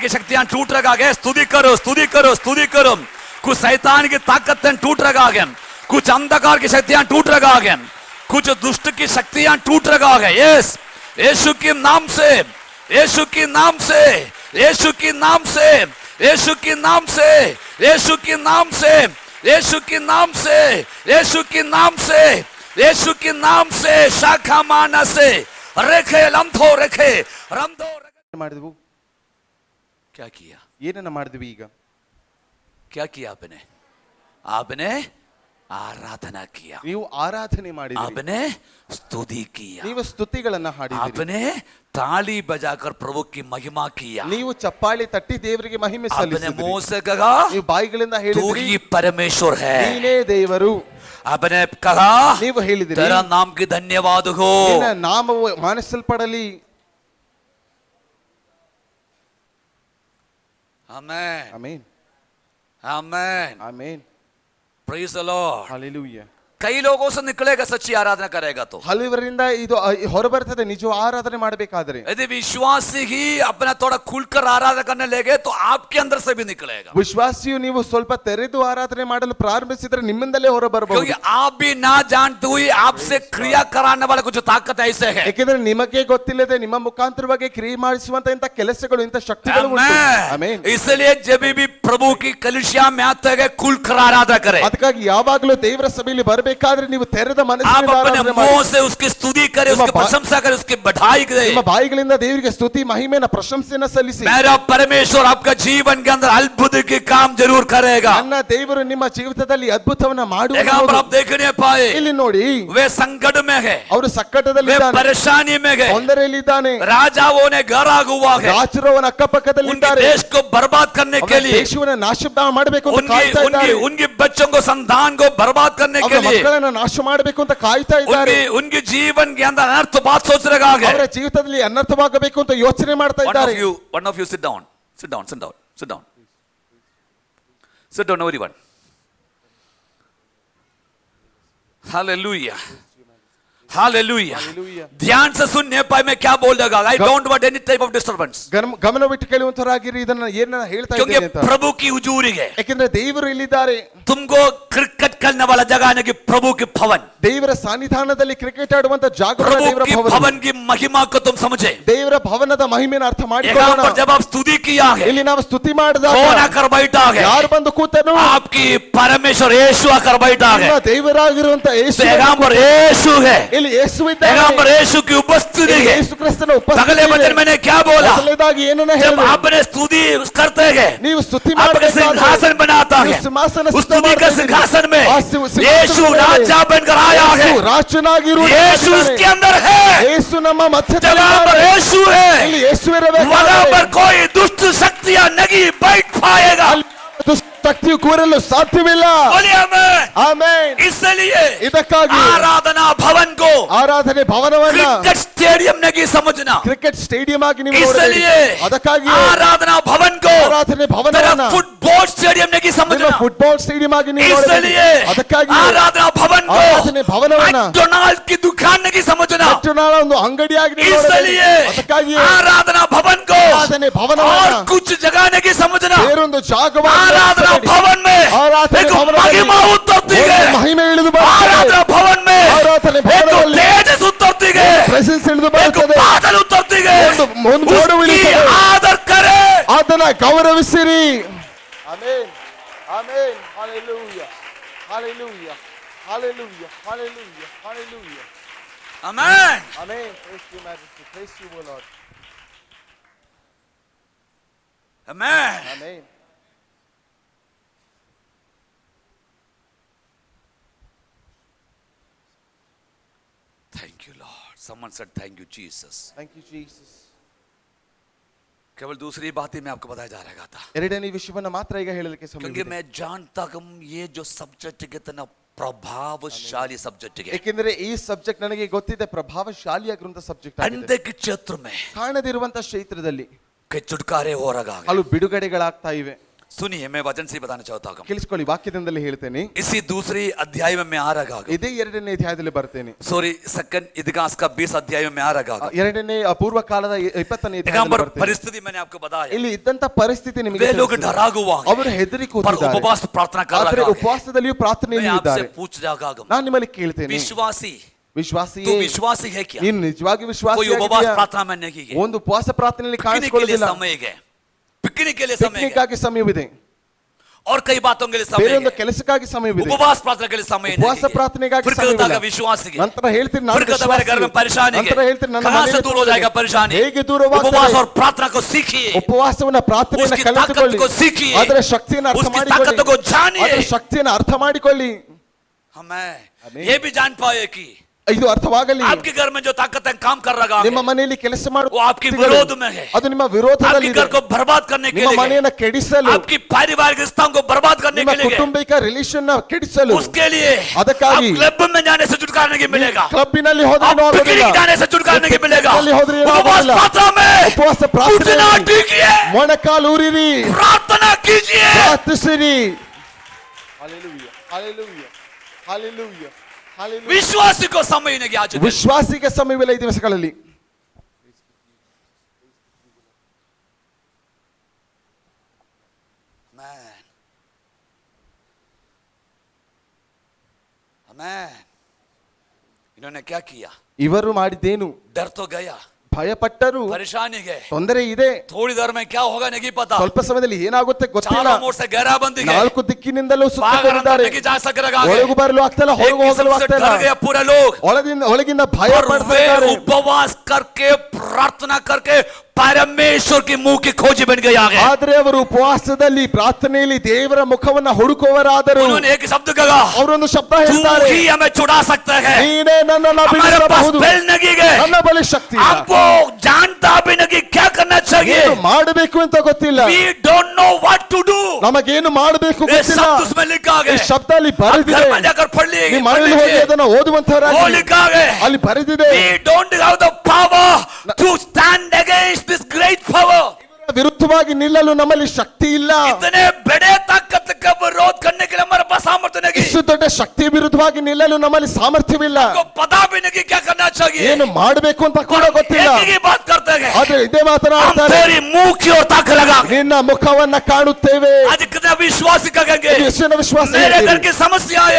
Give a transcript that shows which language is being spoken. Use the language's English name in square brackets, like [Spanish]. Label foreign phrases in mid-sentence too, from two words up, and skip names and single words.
[Hindi] की शक्तियां टूट रहा है स्तुति करो स्तुति करो स्तुति करो कुछ शैतान की ताकतें टूट रहा है कुछ अंधकार की शक्तियां टूट रहा है कुछ दुष्ट की शक्तियां टूट रहा है यस यीशु के नाम से यीशु के नाम से यीशु के नाम से यीशु के नाम से यीशु के नाम से यीशु के नाम से यीशु के नाम से यीशु के नाम से शाखा माना से रेखे लंथो रेखे रंधो [Kannada] ಮಾಡಿದ್ವು [Hindi] क्या किया [Kannada] ಏನನ್ನ ಮಾಡಿದ್ವಿ ಈಗ [Hindi] क्या किया आपने आपने आराधना किया [Kannada] ನೀವು ಆರಾಧನೆ ಮಾಡಿದ್ರಿ [Hindi] आपने स्तुति किया [Kannada] ನೀವು ಸ್ತುತಿಗಳನ್ನ ಹಾಡಿದಿರಿ [Hindi] आपने ताली बजाकर प्रभु की महिमा किया [Kannada] ನೀವು ಚಪ್ಪಾಳಿ ತಟ್ಟಿ ದೇವರಿಗೆ ಮಹಿಮೆ [Hindi] आपने [Kannada] ಸಲ್ಲಿಸಿದ್ರಿ [Hindi] मुंह से कहा [Kannada] ನೀವು ಬಾಯಿಗಳಿಂದ [Hindi] तू [Kannada] ಹೇಳಿದ್ರಿ [Hindi] ही परमेश्वर है [Kannada] ನೀನೇ ದೇವರು [Hindi] आपने कहा [Kannada] ನೀವು ಹೇಳಿದಿರಿ [Hindi] तेरा नाम की धन्यवाद हो [Kannada] ನಿನ್ನ ನಾಮವು ಮಾನಿಸಲ್ಪಡಲಿ [Hindi] आमेन [Kannada] ಆಮೆನ್ [Hindi] आमेन [Kannada] ಆಮೆನ್ [English] praise the Lord [Kannada] ಹalleluya [Hindi] कई लोगों से निकलेगा सच्ची आराधना करेगा तो [Kannada] ಹಲವರಿಂದ ಇದು ಹೊರಬರ್ತದೆ ನಿಜ ಆರಾಧನೆ ಮಾಡಬೇಕಾದ್ರೆ [Hindi] यदि विश्वासी ही अपना थोड़ा खुलकर आराधना करने लगे तो आपके अंदर से भी निकलेगा [Kannada] ವಿಶ್ವಾಸಿಯು ನೀವು ಸ್ವಲ್ಪ ತೆರೆದು ಆರಾಧನೆ ಮಾಡಲು ಪ್ರಾರಂಭಿಸಿದ್ರೆ ನಿಮ್ಮಿಂದಲೇ ಹೊರ ಬರಬಹುದು [Hindi] क्योंकि आप भी ना जानते हुए आपसे क्रिया कराने वाले कुछ ताकत ऐसे है [Kannada] ಯಾಕೆಂದ್ರೆ ನಿಮಗೆ ಗೊತ್ತಿಲ್ಲದೆ ನಿಮ್ಮ ಮುಖಾಂತರವಾಗಿ ಕ್ರಿಯೆ ಮಾಡಿಸುವಂತ ಇಂತ ಕೆಲಸಗಳು ಇಂತ ಶಕ್ತಿಗಳು ಉಂಟು ಆಮೆನ್ [Hindi] इसलिए जब भी प्रभु की कलिसिया में आते हैं खुलकर आराधना करें [Kannada] ಅದಕ್ಕಾಗಿ ಯಾವಾಗಲೂ ದೇವರ ಸಭೆಯಲ್ಲಿ ಬರಬೇಕಾದ್ರೆ ನೀವು ತೆರೆದ [Hindi] आप [Kannada] ಮನಸ್ಸಿನಿಂದ [Hindi] अपने [Kannada] ಆರಾಧನೆ ಮಾಡಿ [Hindi] मुंह से उसकी स्तुति करें उसकी प्रशंसा करें उसकी बढ़ाई करें [Kannada] ನಿಮ್ಮ ಬಾಯಿಗಳಿಂದ ದೇವರಿಗೆ ಸ್ತುತಿ ಮಹಿಮೆನ ಪ್ರಶಂಸೆಯನ್ನ ಸಲ್ಲಿಸಿ [Hindi] मेरा परमेश्वर आपका जीवन के अंदर अद्भुत के काम जरूर करेगा [Kannada] ನನ್ನ ದೇವರು ನಿಮ್ಮ ಜೀವಿತದಲ್ಲಿ ಅದ್ಭುತವನ್ನ [Hindi] यहाँ पर [Kannada] ಮಾಡುವುದು [Hindi] आप देख नहीं पाए [Kannada] ಇಲ್ಲಿ ನೋಡಿ [Hindi] वे संकट में है [Kannada] ಅವರು [Hindi] वे [Kannada] ಸಂಕಟದಲ್ಲಿದ್ದಾನೆ [Hindi] परेशानी में है [Kannada] ತೊಂದರೆಯಲ್ಲಿದ್ದಾನೆ [Hindi] राजाओं ने घरा हुआ है [Kannada] ರಾಜರು ಅವನ [Hindi] उनके [Kannada] ಅಕ್ಕಪಕ್ಕದಲ್ಲಿದ್ದಾರೆ [Hindi] देश को बर्बाद करने के लिए [Kannada] ದೇಶವನ್ನ ನಾಶ ಮಾಡಬೇಕು ಅಂತ [Hindi] उनकी [Kannada] ಕಾಯ್ತಾ [Hindi] उनकी [Kannada] ಇದ್ದಾರೆ [Hindi] उनके बच्चों को संतान को बर्बाद करने के [Kannada] ಅವರ [Hindi] लिए [Kannada] ಅವುಗಳನ್ನ ನಾಶ ಮಾಡಬೇಕು ಅಂತ ಕಾಯ್ತಾ ಇದ್ದಾರೆ. [Hindi] उनके जीवन के अंदर अनर्थ बात सोच रहा है. [Kannada] ಅವರ ಜೀವಿತದಲ್ಲಿ ಅನರ್ಥವಾಗಬೇಕು ಅಂತ ಯೋಚನೆ ಮಾಡ್ತಾ ಇದ್ದಾರೆ. [English] One of you sit down. Sit down. Sit down. Sit down. Sit down, everyone. Hallelujah. Hallelujah. [Hindi] ध्यान से सुनने पाए मैं क्या बोल रहा हूं. [English] I don't want any type of disturbance. [Kannada] ಗಮನವಿಟ್ಟು ಕೇಳುವಂತರಾಗಿರಿ ಇದನ್ನ ಏನನ್ನ ಹೇಳ್ತಾ ಇದ್ದೇನೆ [Hindi] क्योंकि [Kannada] ಅಂತ. [Hindi] प्रभु की हुजूरी है. [Kannada] ಯಾಕಂದ್ರೆ ದೇವರು ಇಲ್ಲಿದ್ದಾರೆ. [Hindi] तुमको क्रिकेट खेलने वाला जगह नहीं कि प्रभु की भवन. [Kannada] ದೇವರ ಸನ್ನಿಧಾನದಲ್ಲಿ ಕ್ರಿಕೆಟ್ ಆಡುವಂತ ಜಾಗರಣ [Hindi] प्रभु [Kannada] ದೇವರ [Hindi] की [Kannada] ಭವನ. [Hindi] भवन की महिमा को तुम समझे. [Kannada] ದೇವರ ಭವನದ ಮಹಿಮೆಯನ್ನು ಅರ್ಥ [Hindi] यहाँ [Kannada] ಮಾಡಿಕೊಳ್ಳೋಣ. [Hindi] पर जब आप स्तुति किया है, [Kannada] ಇಲ್ಲಿ ನಾವು ಸ್ತುತಿ ಮಾಡಿದಾಗ [Hindi] कौन आकर बैठा है? [Kannada] ಯಾರು ಬಂದು ಕೂತನು? [Hindi] आपकी परमेश्वर यीशु आकर बैठा है. [Kannada] ನಿಮ್ಮ ದೇವರಾಗಿರುವಂತ ಯೇಸು [Hindi] यहाँ पर यीशु है. [Kannada] ಇಲ್ಲಿ ಯೇಸು ಇದ್ದಾನೆ. [Hindi] यहाँ पर यीशु की उपस्थिति [Kannada] ಇಲ್ಲಿ [Hindi] है. [Kannada] ಯೇಸು ಕ್ರಿಸ್ತನ [Hindi] अगले [Kannada] ಉಪಸ್ಥಿತಿ [Hindi] वचन [Kannada] ಇದೆ. [Hindi] मैंने क्या बोला? [Kannada] ಮೊದಲನೇದಾಗಿ ಏನನ್ನ [Hindi] जब [Kannada] ಹೇಳಿದೆ? [Hindi] आपने स्तुति करते हैं, [Kannada] ನೀವು ಸ್ತುತಿ [Hindi] आपका [Kannada] ಮಾಡಬೇಕಾದ್ರೆ [Hindi] सिंहासन बनाता है. [Kannada] ನೀವು ಸಿಂಹಾಸನ [Hindi] उस [Kannada] ಸಿದ್ಧ [Hindi] स्तुति के [Kannada] ಮಾಡ್ತಾ ಇದ್ದೀರಿ. [Hindi] सिंहासन में [Kannada] ಆ ಸಿಂಹಾಸನದ [Hindi] यीशु [Kannada] ಮೇಲೆ [Hindi] राजा बनकर आया है. [Kannada] ಯೇಸು ರಾಜನಾಗಿರುವುದು [Hindi] यीशु उसके अंदर है. [Kannada] ಯೇಸು ನಮ್ಮ [Hindi] जहाँ [Kannada] ಮಧ್ಯದಲ್ಲಿದ್ದಾರೆ. [Hindi] पर यीशु है, [Kannada] ಇಲ್ಲಿ ಯೇಸು [Hindi] वहाँ [Kannada] ಇರಬೇಕಾದ್ರೆ [Hindi] पर कोई दुष्ट शक्तियां नहीं बैठ पाएगा. [Kannada] ಅಲ್ಲಿ ದುಷ್ಟ ಶಕ್ತಿಯು ಕೂರಲು ಸಾಧ್ಯವಿಲ್ಲ. [Hindi] बोलिए आमीन. [Kannada] ಆಮೆನ್. [Hindi] इसलिए [Kannada] ಇದಕ್ಕಾಗಿ [Hindi] आराधना भवन को [Kannada] ಆರಾಧನೆ ಭವನವನ್ನ [English] cricket stadium [Hindi] नहीं समझना. [English] cricket stadium [Kannada] ಆಗಿ ನೀವು [Hindi] इसलिए [Kannada] ನೋಡಬೇಕು. ಅದಕ್ಕಾಗಿ [Hindi] आराधना भवन को [Kannada] ಆರಾಧನೆ [Hindi] तेरा [Kannada] ಭವನವನ್ನ [English] football stadium [Hindi] नहीं [Kannada] ನಿಮ್ಮ [Hindi] समझना. [English] football stadium [Kannada] ಆಗಿ ನೀವು [Hindi] इसलिए [Kannada] ನೋಡಬೇಕು. ಅದಕ್ಕಾಗಿ [Hindi] आराधना भवन को [Kannada] ಆರಾಧನೆ ಭವನವನ್ನ [Hindi] मैकडॉनल्ड की दुकान नहीं समझना. [Kannada] ಮೆಕ್ಡೊನಾಲ್ಡ್ ಒಂದು ಅಂಗಡಿಯಾಗಿ ನೀವು [Hindi] इसलिए [Kannada] ನೋಡಬೇಕು. ಅದಕ್ಕಾಗಿ [Hindi] आराधना भवन को [Kannada] ಆರಾಧನೆ ಭವನವನ್ನ [Hindi] और कुछ जगह नहीं समझना. [Kannada] ಬೇರೊಂದು ಜಾಗವಾಗಿ [Hindi] आराधना भवन में [Kannada] ಆರಾಧನೆ [Hindi] एक [Kannada] ಭವನದಲ್ಲಿ [Hindi] महिमा उतरती है. [Kannada] ಒಂದು ಮಹಿಮೆ ಇಳಿದು ಬರುತ್ತದೆ. [Hindi] आराधना भवन में [Kannada] ಆರಾಧನೆ [Hindi] एक [Kannada] ಭವನದಲ್ಲಿ [Hindi] तेजस उतरती है. [Kannada] ಪ್ರೆಸೆನ್ಸ್ ಇಳಿದು [Hindi] एक [Kannada] ಬರುತ್ತದೆ. [Hindi] बादल उतरती है. [Kannada] ಒಂದು ಮೋಡ [Hindi] उसकी [Kannada] ಇಳಿಯುತ್ತದೆ. [Hindi] आदर करे. [Kannada] ಅದನ್ನ ಗೌರವಿಸಿರಿ. ಆಮೆನ್ ಆಮೆನ್ ಹalleluya hallelujah hallelujah hallelujah hallelujah [English] Amen. amen praise you majesty praise you o lord Amen. amen Thank you, Lord. Someone said thank you, Jesus. thank you jesus [Hindi] केवल दूसरी बात ही मैं आपको बताया जा रहा था. [Kannada] ಎರಡನೇ ವಿಷಯವನ್ನ ಮಾತ್ರ ಈಗ ಹೇಳಲಿಕ್ಕೆ [Hindi] क्योंकि [Kannada] ಸಮಯ [Hindi] मैं जानता हूं ये जो सब्जेक्ट कितना प्रभावशाली सब्जेक्ट है. [Kannada] ಏಕೆಂದರೆ ಈ ಸಬ್ಜೆಕ್ಟ್ ನನಗೆ ಗೊತ್ತಿದೆ ಪ್ರಭಾವಶಾಲಿಯಾಗಿರುವಂತ ಸಬ್ಜೆಕ್ಟ್ ಆಗಿದೆ. [Hindi] अंधे के क्षेत्र में [Kannada] ಕಾಣದಿರುವಂತ ಕ್ಷೇತ್ರದಲ್ಲಿ [Hindi] के छुटकारे हो रहा है. [Kannada] ಹಲವು ಬಿಡುಗಡೆಗಳಾಗ್ತಾ ಇವೆ. [Hindi] सुनिए, मैं वचन से बताना चाहता हूं. [Kannada] ಕೇಳಿಸ್ಕೊಳ್ಳಿ, ವಾಕ್ಯದಿಂದಲೇ ಹೇಳ್ತೇನೆ. [Hindi] इसी दूसरी अध्याय में मैं आ रहा हूं. [Kannada] ಇದೇ ಎರಡನೇ ಅಧ್ಯಾಯದಲ್ಲಿ ಬರ್ತೇನೆ. [English] sorry, second [Hindi] इतिहास का 20 अध्याय में आ रहा हूं. [Kannada] ಎರಡನೇ ಪೂರ್ವ ಕಾಲದ 20ನೇ [Hindi] यहाँ [Kannada] ಅಧ್ಯಾಯದಲ್ಲಿ [Hindi] पर [Kannada] ಬರ್ತೇನೆ. [Hindi] परिस्थिति मैंने आपको बताया. [Kannada] ಇಲ್ಲಿ ಇದ್ದಂತ ಪರಿಸ್ಥಿತಿ ನಿಮಗೆ [Hindi] वे लोग [Kannada] ತಿಳಿಸಿದೆ. [Hindi] डरा हुआ हैं, [Kannada] ಅವರು ಹೆದರಿ [Hindi] पर [Kannada] ಕೂತಿದ್ದಾರೆ. [Hindi] उपवास प्रार्थना कर [Kannada] ಆದರೆ [Hindi] रहा है. [Kannada] ಉಪವಾಸದಲ್ಲಿಯೂ [Hindi] मैं [Kannada] ಪ್ರಾರ್ಥನೆಯಲ್ಲಿಯೂ [Hindi] आपसे [Kannada] ಇದ್ದಾರೆ. [Hindi] पूछ रहा हूं, [Kannada] ನಾನು ನಿಮ್ಮಲ್ಲಿ ಕೇಳ್ತೇನೆ, [Hindi] विश्वासी [Kannada] ವಿಶ್ವಾಸಿ [Hindi] तू विश्वासी है क्या? [Kannada] ನೀನು ನಿಜವಾಗಿ [Hindi] कोई [Kannada] ವಿಶ್ವಾಸಿ [Hindi] उपवास प्रार्थना में नहीं है. [Kannada] ಒಂದು ಉಪವಾಸ ಪ್ರಾರ್ಥನೆಯಲ್ಲಿ [Hindi] पिकनिक के लिए [Kannada] ಕಾಣಿಸಿಕೊಳ್ಳುವುದಿಲ್ಲ. [Hindi] समय है, पिकनिक के लिए समय [Kannada] ಪಿಕ್ನಿಕ್ [Hindi] है, [Kannada] ಆಗಿ ಸಮಯವಿದೆ, [Hindi] और कई बातों के लिए समय [Kannada] ಬೇರೊಂದು [Hindi] है. [Kannada] ಕೆಲಸಕ್ಕಾಗಿ ಸಮಯವಿದೆ, [Hindi] उपवास प्रार्थना के लिए समय नहीं [Kannada] ಉಪವಾಸ [Hindi] है. [Kannada] ಪ್ರಾರ್ಥನೆಗಾಗಿ [Hindi] फिर कहता [Kannada] ಸಮಯವಿಲ್ಲ. [Hindi] है विश्वासी है. [Kannada] ನಂತರ ಹೇಳ್ತೀನಿ ನಾನು [Hindi] फिर कहता है मेरे घर में परेशानी है. [Kannada] ನಂತರ ಹೇಳ್ತೀನಿ ನನ್ನ [Hindi] कहां से [Kannada] ಮನೆಯಲ್ಲಿ [Hindi] दूर हो जाएगा परेशानी? [Kannada] ಹೇಗೆ ದೂರವಾಗ್ತದೆ? [Hindi] उपवास और प्रार्थना को सीखिए. [Kannada] ಉಪವಾಸವನ್ನ ಪ್ರಾರ್ಥನೆಯನ್ನ [Hindi] उसकी ताकत [Kannada] ಕಲಿತುಕೊಳ್ಳಿ, [Hindi] को सीखिए. [Kannada] ಅದರ ಶಕ್ತಿಯನ್ನು ಅರ್ಥ [Hindi] उसकी [Kannada] ಮಾಡಿಕೊಳ್ಳಿ, [Hindi] ताकत को जानिए. [Kannada] ಅದರ ಶಕ್ತಿಯನ್ನು ಅರ್ಥ ಮಾಡಿಕೊಳ್ಳಿ. [Hindi] हमें आमीन. ये भी जान पाए कि [Kannada] ಇದು ಅರ್ಥವಾಗಲಿ, [Hindi] आपके घर में जो ताकत है काम कर रहा [Kannada] ನಿಮ್ಮ [Hindi] है, [Kannada] ಮನೆಯಲ್ಲಿ ಕೆಲಸ ಮಾಡುವ [Hindi] वो आपके विरोध में है. [Kannada] ಅದು ನಿಮ್ಮ ವಿರೋಧದಲ್ಲಿ [Hindi] आपके घर को बर्बाद करने के [Kannada] ನಿಮ್ಮ [Hindi] लिए है. [Kannada] ಮನೆಯನ್ನು ಕೆಡಿಸಲು, [Hindi] आपकी पारिवारिक रिश्तों को बर्बाद करने [Kannada] ನಿಮ್ಮ [Hindi] के लिए है. [Kannada] ಕುಟುಂಬಿಕ ರಿಲೇಶನ್ ಕೆಡಿಸಲು, [Hindi] उसके लिए [Kannada] ಅದಕ್ಕಾಗಿ [Hindi] आप क्लब में जाने से छुटकारा नहीं मिलेगा. [Kannada] ಕ್ಲಬ್ಬಿನಲ್ಲಿ ಹೋದ್ರೆ [Hindi] आप [Kannada] ಆಗೋದಿಲ್ಲ, [Hindi] पिकनिक जाने से छुटकारा नहीं मिलेगा. [Kannada] ಪಿಕ್ನಿಕ್ನಲ್ಲಿ ಹೋದ್ರೆ ಏನೂ [Hindi] उपवास [Kannada] ಆಗೋದಿಲ್ಲ. [Hindi] प्रार्थना में [Kannada] ಉಪವಾಸ [Hindi] घुटना [Kannada] ಪ್ರಾರ್ಥನೆಯಲ್ಲಿ [Hindi] टीकिए, [Kannada] ಮೊಣಕಾಲು ಊರಿರಿ, [Hindi] प्रार्थना कीजिए. [Kannada] ಪ್ರಾರ್ಥಿಸಿರಿ. [English] Hallelujah, hallelujah, hallelujah, hallelujah. [Hindi] विश्वासी को समय नहीं आज दिन. [Kannada] ವಿಶ್ವಾಸಿಗೆ ಸಮಯವಿಲ್ಲ ಈ ದಿವಸಗಳಲ್ಲಿ. [English] Amen. Amen. [Hindi] इन्होंने क्या किया? [Kannada] ಇವರು ಮಾಡಿದ್ದೇನು? [Hindi] डर तो गया, [Kannada] ಭಯಪಟ್ಟರು, [Hindi] परेशानी गए. [Kannada] ತೊಂದರೆ ಇದೆ, [Hindi] थोड़ी देर में क्या होगा नहीं पता. [Kannada] ಸ್ವಲ್ಪ ಸಮಯದಲ್ಲಿ ಏನಾಗುತ್ತೆ ಗೊತ್ತಿಲ್ಲ. [Hindi] चारों ओर से घेराबंदी है. [Kannada] ನಾಲ್ಕು ದಿಕ್ಕಿನಿಂದಲೂ [Hindi] बाहर [Kannada] ಸುತ್ತಕೊಂಡಿದ್ದಾರೆ, [Hindi] अंदर नहीं जा सक रहा है. [Kannada] ಒಳಗೂ ಬರಲು ಆಗ್ತಿಲ್ಲ, [Hindi] एक [Kannada] ಹೊರಗೂ [Hindi] किस्म [Kannada] ಹೋಗಲು [Hindi] से [Kannada] ಆಗ್ತಿಲ್ಲ. [Hindi] डर गए पूरे लोग. [Kannada] ಒಳಗಿಂದ ಭಯ [Hindi] और [Kannada] ಪಡ್ತಾ [Hindi] वे [Kannada] ಇದ್ದಾರೆ. [Hindi] उपवास करके प्रार्थना करके परमेश्वर की मुंह की खोजी बन गए आगे. [Kannada] ಆದ್ರೆ ಅವರು ಉಪವಾಸದಲ್ಲಿ ಪ್ರಾರ್ಥನೆಯಲ್ಲಿ ದೇವರ ಮುಖವನ್ನ ಹುಡುಕುವರಾದರು. [Hindi] उन्होंने एक शब्द कहा, [Kannada] ಅವರೊಂದು ಶಬ್ದ [Hindi] तू [Kannada] ಹೇಳ್ತಾರೆ, [Hindi] ही हमें छुड़ा सकता है. [Kannada] ನೀನೇ ನನ್ನನ್ನು [Hindi] हमारे पास [Kannada] ಬಿಡಿಸಬಹುದು, [Hindi] बेल नहीं है. [Kannada] ನನ್ನ ಬಳಿ ಶಕ್ತಿ ಇಲ್ಲ. [Hindi] आपको जानता भी नहीं क्या करना चाहिए, [Kannada] ಏನು ಮಾಡಬೇಕು ಅಂತ ಗೊತ್ತಿಲ್ಲ, [English] we don't know what to do. [Kannada] ನಮಗೇನು ಮಾಡಬೇಕು [Hindi] ये [Kannada] ಗೊತ್ತಿಲ್ಲ. [Hindi] शब्द उसमें लिखा [Kannada] ಈ [Hindi] है, [Kannada] ಶಬ್ದ ಅಲ್ಲಿ [Hindi] आप [Kannada] ಬರೆದಿದೆ, [Hindi] घर में जाकर पढ़ [Kannada] ನಿಮ್ಮ ಮನೆಯಲ್ಲಿ ಹೋಗಿ [Hindi] लीजिए, [Kannada] ಅದನ್ನು [Hindi] वो [Kannada] ಓದುವಂತವರಾಗಿ [Hindi] लिखा है, [Kannada] ಅಲ್ಲಿ ಬರೆದಿದೆ. [English] we don't have the power to stand against this great power. [Kannada] ವಿರುದ್ಧವಾಗಿ ನಿಲ್ಲಲು ನಮ್ಮಲ್ಲಿ ಶಕ್ತಿ ಇಲ್ಲ. [Hindi] इतने बड़े ताकत का विरोध करने के लिए हमारे पास सामर्थ्य नहीं, [Kannada] ಇಷ್ಟು ದೊಡ್ಡ ಶಕ್ತಿ ವಿರುದ್ಧವಾಗಿ ನಿಲ್ಲಲು ನಮ್ಮಲ್ಲಿ ಸಾಮರ್ಥ್ಯವಿಲ್ಲ. [Hindi] को पता भी नहीं कि क्या करना चाहिए, [Kannada] ಏನು ಮಾಡಬೇಕು ಅಂತ ಕೂಡ ಗೊತ್ತಿಲ್ಲ. [Hindi] एक ही बात करते हैं, [Kannada] ಆದ್ರೆ ಇದೇ [Hindi] हम [Kannada] ಮಾತನಾಡ್ತಾರೆ, [Hindi] तेरी मुंह की ओर ताक लगा के। [Kannada] ನಿನ್ನ ಮುಖವನ್ನ ಕಾಣುತ್ತೇವೆ. [Hindi] आज कितना विश्वासी कहेंगे, [Kannada] ಯೇಸುವಿನ ವಿಶ್ವಾಸ [Hindi] मेरे घर [Kannada] ಹೇಳಿರಿ. [Hindi] की समस्या है,